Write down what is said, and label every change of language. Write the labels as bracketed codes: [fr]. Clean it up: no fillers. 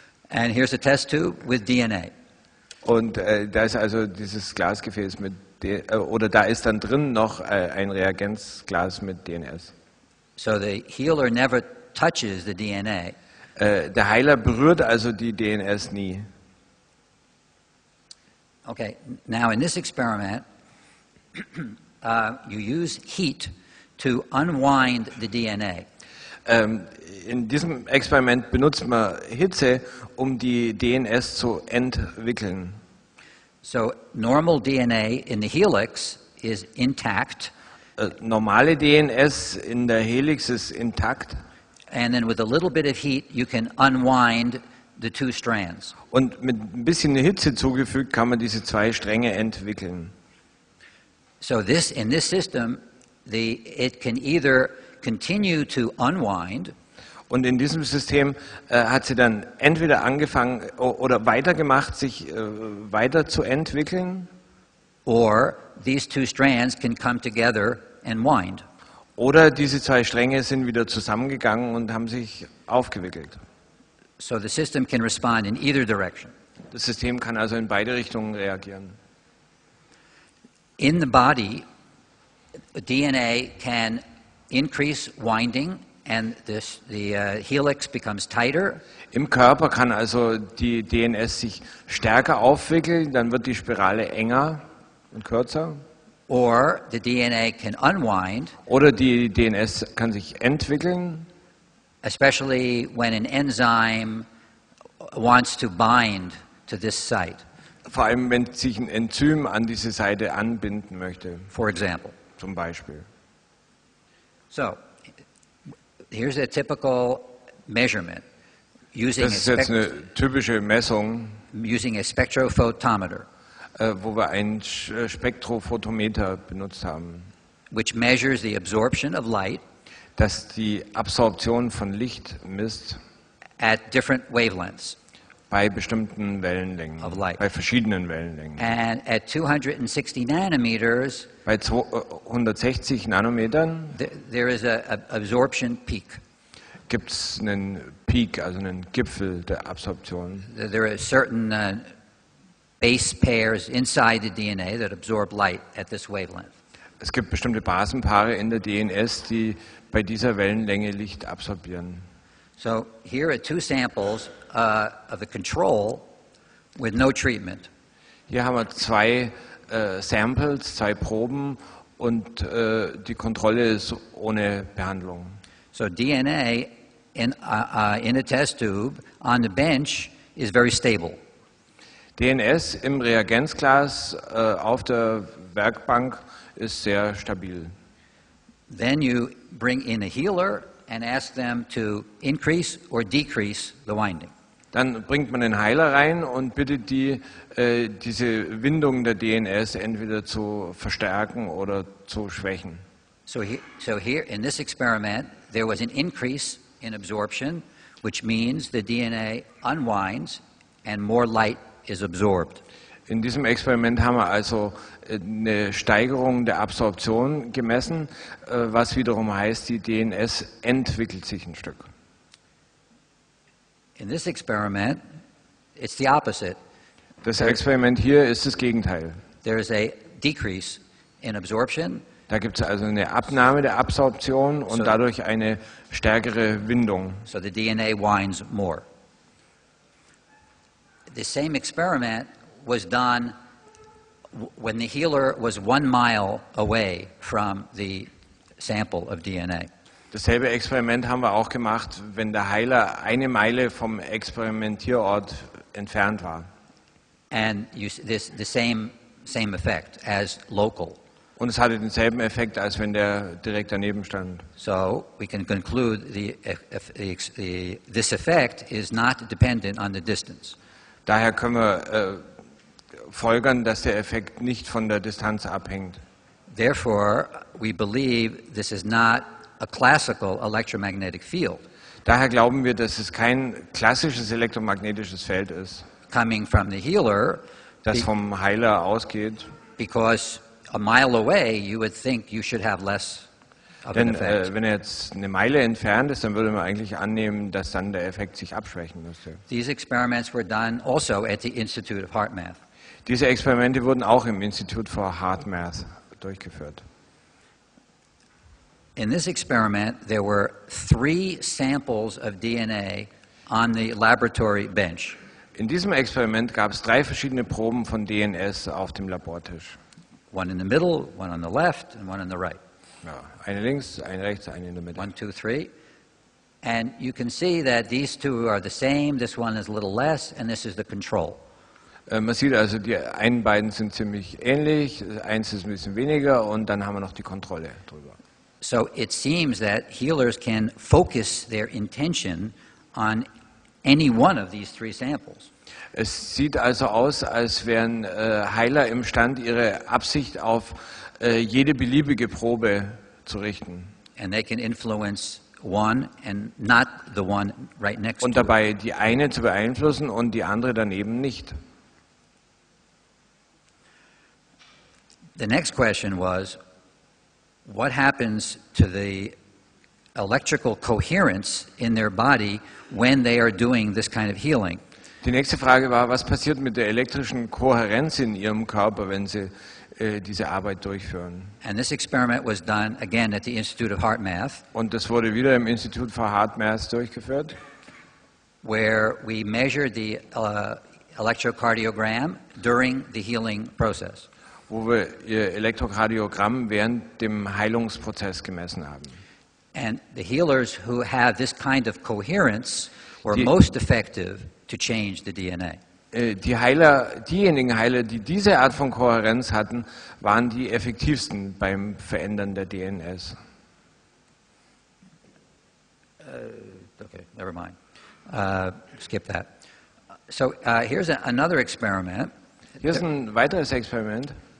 [en] and here's a test tube with DNA. [de] Und da ist also dieses Glasgefäß mit, oder da ist dann drin noch ein Reagenzglas mit DNS. [en] So the healer never touches the DNA. [de] Der Heiler berührt also die DNS nie. [en] Okay, now in this experiment, you use heat to unwind the DNA. [de] In diesem Experiment benutzt man Hitze, um die DNS zu entwickeln. [en] So normal DNA in the helix is intact, [de] Normale DNS in der Helix ist intakt [en] and then with a little bit of heat, you can unwind the two strands. [de] und mit ein bisschen Hitze zugefügt kann man diese zwei Stränge entwickeln. [en] So in this system, it can either continue to unwind, [de] Und in diesem System hat sie dann entweder angefangen oder weitergemacht, sich weiterzuentwickeln, [en] or these two strands can come together and wind. [de] oder diese zwei Stränge sind wieder zusammengegangen und haben sich aufgewickelt. [en] So the system can respond in either direction. [de] Das System kann also in beide Richtungen reagieren. [en] In the body, DNA can increase winding, and the helix becomes tighter. [de] Im Körper kann also die DNS sich stärker aufwickeln, dann wird die Spirale enger und kürzer. [en] Or the DNA can unwind, [de] Oder die DNS kann sich entwickeln, [en] especially when an enzyme wants to bind to this site, [de] vor allem wenn sich ein Enzym an diese Seite anbinden möchte, [en] for example. [de] zum Beispiel. [en] So here's a typical measurement using [de] Das ist jetzt eine typische Messung, [en] using a spectrophotometer, [de] wo wir ein Spektrophotometer benutzt haben, [en] which measures the absorption of light [de] das die Absorption von Licht misst [en] at different wavelengths. [de] bei bestimmten Wellenlängen, [en] Of light. [de] bei verschiedenen Wellenlängen. [en] And at 260 nanometers, [de] Bei 260 Nanometern [en] there is a absorption peak. [de] gibt es einen Peak, also einen Gipfel der Absorption. [en] There are certain base pairs inside the DNA that absorb light at this wavelength. [de] Es gibt bestimmte Basenpaare in der DNS, die bei dieser Wellenlänge Licht absorbieren. [en] So here are two samples of the control with no treatment. [de] Hier haben wir zwei Samples, zwei Proben und die Kontrolle ist ohne Behandlung. [en] So DNA in a test tube on the bench is very stable. [de] DNS im Reagenzglas auf der Werkbank ist sehr stabil. [en] Then you bring in a healer and ask them to increase or decrease the winding. [de] Dann bringt man den Heiler rein und bittet die, diese Windung der DNS entweder zu verstärken oder zu schwächen. [en] So here in this experiment, there was an increase in absorption, which means the DNA unwinds and more light is absorbed. [de] In diesem Experiment haben wir also eine Steigerung der Absorption gemessen, was wiederum heißt, die DNS entwickelt sich ein Stück. [en] In this experiment, it's the opposite. [de] Das Experiment hier ist das Gegenteil. [en] There is a decrease in absorption, [de] Da gibt es also eine Abnahme der Absorption und [en] So- [de] dadurch eine stärkere Windung. [en] so the DNA winds more. The same experiment was done when the healer was 1 mile away from the sample of DNA. [de] Dasselbe Experiment haben wir auch gemacht, wenn der Heiler 1 Meile vom Experimentierort entfernt war. [en] And the same effect as local. [de] Und es hatte denselben Effekt, als wenn der direkt daneben stand. [en] So we can conclude this effect is not dependent on the distance. [de] Daher können wir folgern, dass der Effekt nicht von der Distanz abhängt. [en] Therefore, we believe this is not a classical electromagnetic field. [de] Daher glauben wir, dass es kein klassisches elektromagnetisches Feld ist, [en] Coming from the healer, [de] das vom Heiler ausgeht. [en] because a mile away you would think you should have less of an [de] Denn [en] effect. [de] wenn er jetzt eine Meile entfernt ist, dann würde man eigentlich annehmen, dass dann der Effekt sich abschwächen müsste. [en] These experiments were done also at the Institute of Heart Math. [de] Diese Experimente wurden auch im Institut for Heart Math durchgeführt. [en] In this experiment, there were 3 samples of DNA on the laboratory bench. [de] In diesem Experiment gab es 3 verschiedene Proben von DNS auf dem Labortisch. [en] One in the middle, one on the left, and one on the right. [de] Ja, eine links, eine rechts, eine in der Mitte. [en] 1, 2, 3. And you can see that these two are the same. This one is a little less, and this is the control. [de] Man sieht also, die einen beiden sind ziemlich ähnlich, eins ist ein bisschen weniger und dann haben wir noch die Kontrolle drüber. [en] So it seems that healers can focus their intention on any one of these 3 samples. [de] Es sieht also aus, als wären Heiler imstand, ihre Absicht auf jede beliebige Probe zu richten. [en] And they can influence one and not the one right next [de] Und [en] to it. [de] dabei die eine zu beeinflussen und die andere daneben nicht. [en] The next question was, what happens to the electrical coherence in their body when they are doing this kind of healing? [de] Die nächste Frage war, was passiert mit der elektrischen Kohärenz in ihrem Körper, wenn sie diese Arbeit durchführen? [en] And this experiment was done again at the Institute of Heart Math, [de] Und das wurde wieder im Institut for Heart Math durchgeführt, [en] where we measured the electrocardiogram during the healing process. [de] wo wir ihr Elektrokardiogramm während dem Heilungsprozess gemessen haben. [en] And the healers who have this kind of coherence were [de] Die- [en] most effective to change the DNA. [de] Diejenigen Heiler, die diese Art von Kohärenz hatten, waren die effektivsten beim Verändern der DNS. [en] Okay, never mind. Skip that. So here's another experiment [de] Hier ist ein weiteres Experiment.